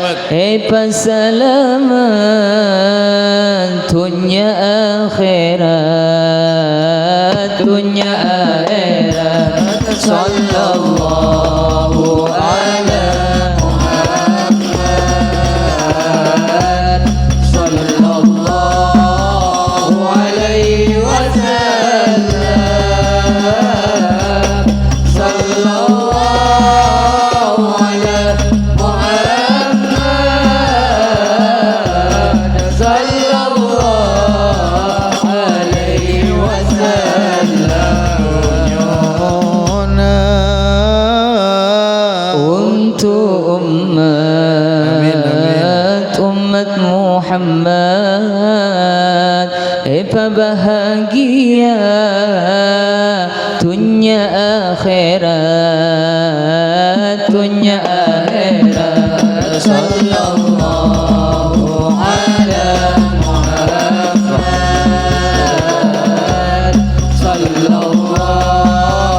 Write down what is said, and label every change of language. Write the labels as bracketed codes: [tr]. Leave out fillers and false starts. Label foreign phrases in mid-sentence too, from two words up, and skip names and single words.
[id] Selamat dunia akhirat, dunia akhirat. [ar] صلى الله على محمد صلى الله عليه وسلم صلى الله على محمد صلى الله عليه وسلم. dunyona [id] Untuk umat Muhammad, bahagia dunia akhirat, dunia akhirat. [ar] صلى الله على محمد صلى الله